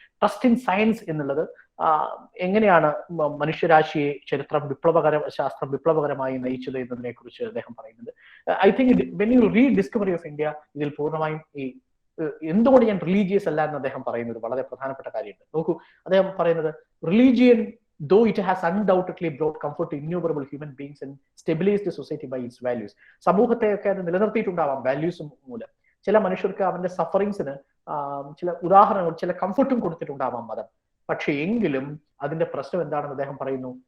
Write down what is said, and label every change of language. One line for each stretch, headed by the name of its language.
Malayalam: Trust in science എന്നുള്ളത് എങ്ങനെയാണ് മനുഷ്യരാശിയെ ശാസ്ത്രം വിപ്ലവകരമായി നയിച്ചത് എന്നതിനെ കുറിച്ച് അദ്ദേഹം പറയുന്നത്.
English: I think when you read
Malayalam: discovery of India, ഇതിൽ പൂർണ്ണമായും ഈ എന്തുകൊണ്ട് ഞാൻ റിലീജിയസ് അല്ല എന്ന് അദ്ദേഹം പറയുന്നത് വളരെ പ്രധാനപ്പെട്ട കാര്യമുണ്ട്. നോക്കൂ, അദ്ദേഹം പറയുന്നത്
English: Religion though it has undoubtedly brought comfort to innumerable human beings and stabilized the society by its values.
Malayalam: സമൂഹത്തെയൊക്കെ അത് നിലനിർത്തിയിട്ടുണ്ടാവാം വാല്യൂസും മൂലം. ചില മനുഷ്യർക്ക് അവന്റെ സഫറിങ്സിന് ചില ഉദാഹരണങ്ങൾ, ചില കംഫർട്ടും കൊടുത്തിട്ടുണ്ടാവാം മതം. പക്ഷെ എങ്കിലും അതിന്റെ പ്രശ്നം എന്താണെന്ന് അദ്ദേഹം പറയുന്നു.